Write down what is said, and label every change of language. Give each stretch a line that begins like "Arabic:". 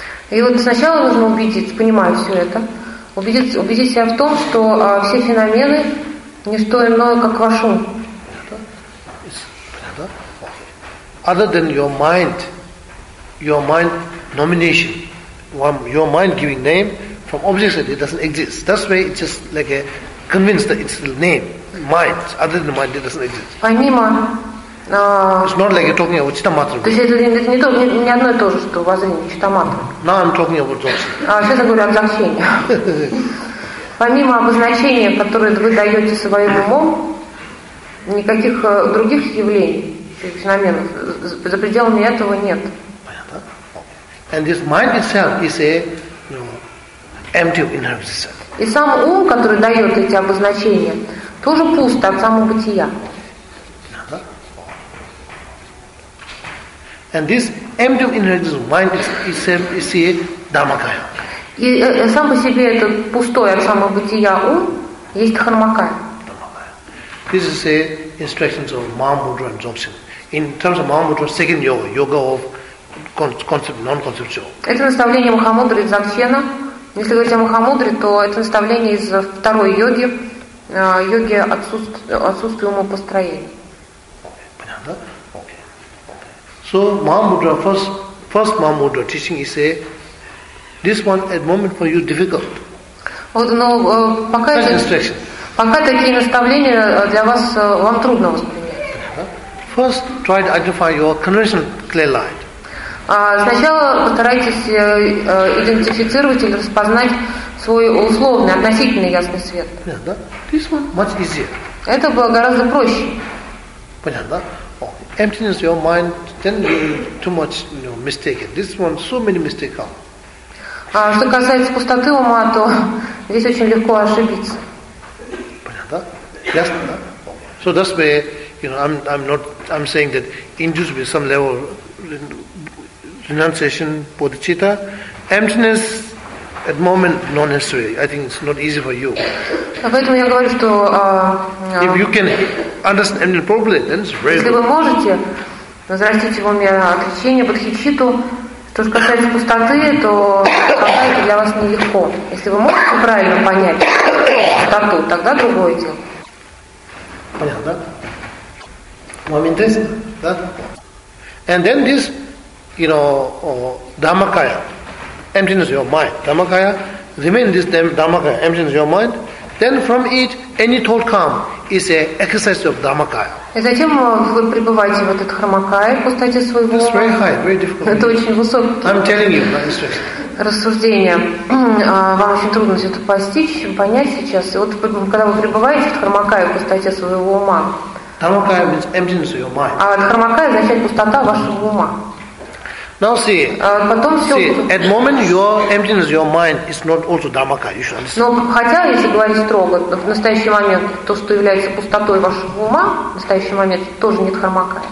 Russian: И вот сначала нужно убедиться, понимаю все это, убедить себя в том, что все феномены не что иное, как ваш ум.
English: Other than your mind nomination, your mind giving name from objects that it doesn't exist. That's why it's just like a convinced that it's the name. Mind, other than mind, it doesn't exist.
Russian: Помимо,
English: it's not like you're talking about читаматра.
Russian: То есть это не одно и то же, что воззрение читаматра.
English: No, I'm talking about дзакшени.
Russian: Сейчас я говорю о дзакшени. Помимо обозначения, которое вы даете своим умом, никаких других явлений, феноменов, за пределами этого нет. Понятно?
English: And this mind itself is a empty of inherent existence.
Russian: И сам ум, который дает эти обозначения, тоже пусто от самого бытия.
English: And this empty of inherent existence mind is a dharmakaya.
Russian: И сам по себе этот пустой от самого бытия ум есть хармакая.
English: This is a instructions of Mahamudra and Dzogchen. In terms of Mahamudra, second yoga, yoga of concept, non-conceptual.
Russian: Это наставление Махамудры и Дзогчена. Если говорить о Махамудре, то это наставление из второй йоги, йоги отсутствия умопостроения. Понятно?
English: Okay. So Mahamudra, first Mahamudra teaching is a this one at moment for you difficult.
Russian: Вот, но пока такие наставления для вас вам трудно воспринять.
English: First, try to identify your conventional clear light.
Russian: Сначала постарайтесь идентифицировать или распознать свой условный, относительный ясный свет.
English: Yeah,
Russian: да?
English: This one much easier.
Russian: Это было гораздо проще. Понятно, да?
English: Emptiness your mind, then too much mistaken. This one, so many mistakes come.
Russian: Что касается пустоты ума, то здесь очень легко ошибиться. Понятно, да? Ясно, да?
English: So that's where, I'm saying that induced with some level renunciation, bodhicitta, emptiness at the moment, not necessary. I think it's not easy for you.
Russian: Поэтому я говорю, что...
English: If you can understand emptiness properly, then it's very good.
Russian: Если вы можете возрастить в уме отречение, бодхичитту, что же касается пустоты, то пока это для вас нелегко. Если вы можете правильно понять пустоту, тогда другое дело. Понятно, да? Вам интересно? Да?
English: And then this, dhammakaya, emptiness of your mind. Dhammakaya, remain this dhammakaya, emptiness of your mind. Then from it, any thought comes, is an exercise of dhammakaya.
Russian: И затем вы пребываете в этот хармакая, в пустоте своего ума.
English: It's very high, very difficult.
Russian: Это очень высокое.
English: I'm telling you, not interesting.
Russian: Рассуждение. Вам очень трудно это постичь, понять сейчас. И вот когда вы пребываете в хармакая, в пустоте своего ума.
English: Dhammakaya means emptiness of your mind.
Russian: А хармакая означает пустота вашего ума.
English: Now see.
Russian: Потом все.
English: See, at moment your emptiness, your mind is not also dhammaka. You should understand.
Russian: Но хотя если говорить строго, в настоящий момент то, что является пустотой вашего ума, в настоящий момент тоже нет хармака.